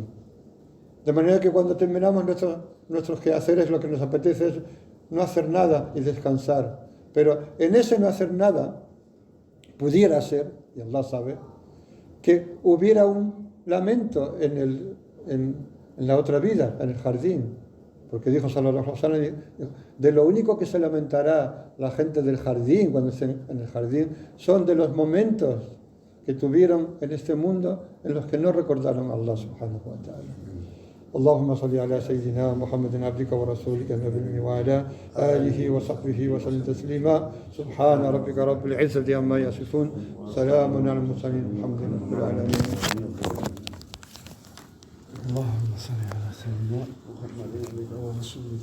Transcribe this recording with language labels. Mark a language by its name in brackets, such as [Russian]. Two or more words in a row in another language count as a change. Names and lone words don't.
[Spanish] De manera que cuando terminamos nuestros quehaceres, lo que nos apetece es no hacer nada y descansar. Pero en ese no hacer nada, pudiera ser, y Allah sabe, que hubiera un lamento en la otra vida, en el jardín. Porque dijo [Arabic] صلى الله عليه وسلم, [Spanish] de lo único que se lamentará la gente del jardín, cuando estén en el jardín, son de los momentos que tuvieron en este mundo en los que no recordaron a [Arabic] الله سبحانه وتعالى. اللهم صل على سيدنا محمد عبدك ورسولك النبي وعلى آله وصحبه وسلم تسليما سبحان ربك رب العزة عما يصفون سلام على المرسلين الحمد لله رب العالمين. اللهم صل على سيدنا محمد ورسولك